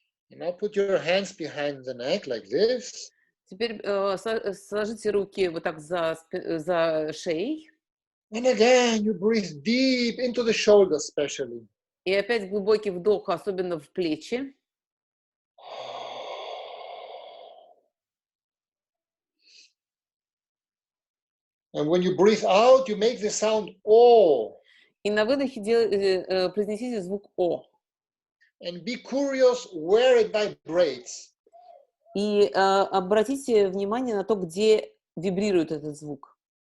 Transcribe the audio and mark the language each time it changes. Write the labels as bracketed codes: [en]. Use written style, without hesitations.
[en] And now put your hands behind the neck like this. [ru] Теперь сложите руки вот так за шеей. [en] And again, you breathe deep into the shoulders, especially. [ru] И опять глубокий вдох, особенно в плечи. [en] And when you breathe out, you make the sound O. [ru] И на выдохе произнесите звук «о». [en] And be curious where it vibrates. [ru] И обратите внимание на то, где вибрирует этот звук.